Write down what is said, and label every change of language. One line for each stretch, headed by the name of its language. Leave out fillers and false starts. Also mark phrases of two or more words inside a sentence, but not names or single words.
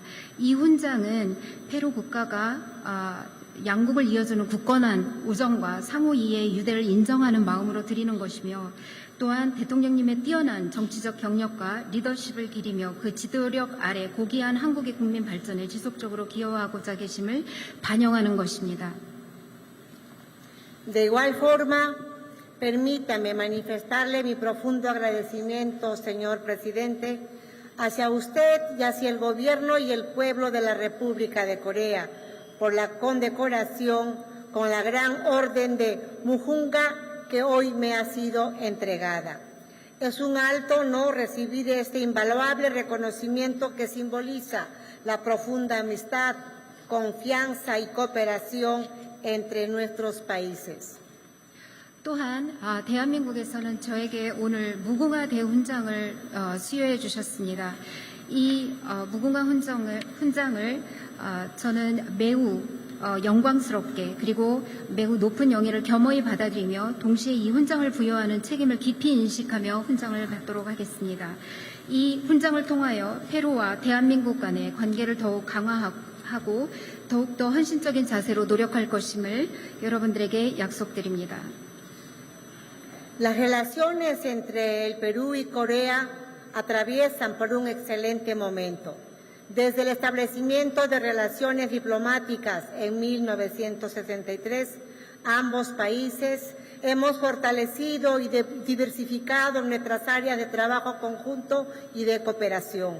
Korean: 이 훈장은 페루 국가가 양국을 이어주는 굳건한 우정과 상호 이해의 유대를 인정하는 마음으로 드리는 것이며, 또한 대통령님의 뛰어난 정치적 경력과 리더십을 기리며 그 지도력 아래 고귀한 한국의 국민 발전에 지속적으로 기여하고자 계심을 반영하는 것입니다.
Spanish: De igual forma, permítame manifestarle mi profundo agradecimiento, señor presidente, hacia usted y hacia el gobierno y el pueblo de la República de Corea por la condecoración con la Gran Orden de Muhunga que hoy me ha sido entregada. Es un alto honor recibir este invaluable reconocimiento que simboliza la profunda amistad, confianza y cooperación entre nuestros países.
Korean: 또한 대한민국에서는 저에게 오늘 무궁화 대훈장을 수여해 주셨습니다. 이 무궁화 훈장을 저는 매우 영광스럽게 그리고 매우 높은 영예를 겸허히 받아들이며 동시에 이 훈장을 부여하는 책임을 깊이 인식하며 훈장을 받도록 하겠습니다. 이 훈장을 통하여 페루와 대한민국 간의 관계를 더욱 강화하고 더욱더 헌신적인 자세로 노력할 것임을 여러분들에게 약속드립니다.
Spanish: Las relaciones entre el Perú y Corea atraviesan por un excelente momento. Desde el establecimiento de relaciones diplomáticas en 1963, ambos países hemos fortalecido y diversificado nuestras áreas de trabajo conjunto y de cooperación.